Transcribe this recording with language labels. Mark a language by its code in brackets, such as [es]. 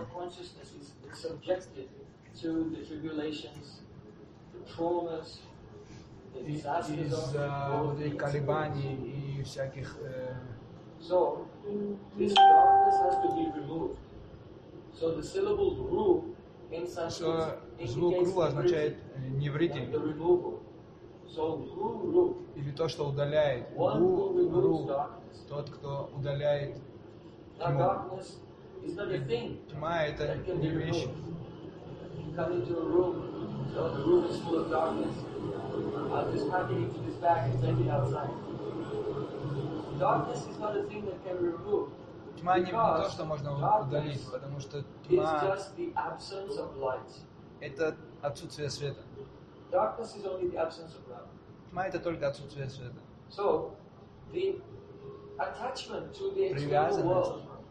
[en] Our consciousness is subjected to the tribulations, the traumas, [ru] из-за вот этих колебаний и всяких [en] so this darkness has to be removed. So the syllable ru in Sanskrit [ru] звук ru означает неврити. [en] So ru ru [ru] или то, что удаляет. [en] One who removes [ru] ru, тот, кто удаляет тьму. [en] Darkness is not a thing. [ru] Тьма это не вещь. [en] You come into a room, so the room is full of darkness. I'll just pack it into this bag and take it outside. Darkness is not a thing that can be removed. [ru] Тьма не то, что можно удалить, потому что тьма [en] is just the absence of light. [ru] Это отсутствие света. [en] Darkness is only the absence of light. [ru] Тьма это только отсутствие света. [en] So the attachment to the external world,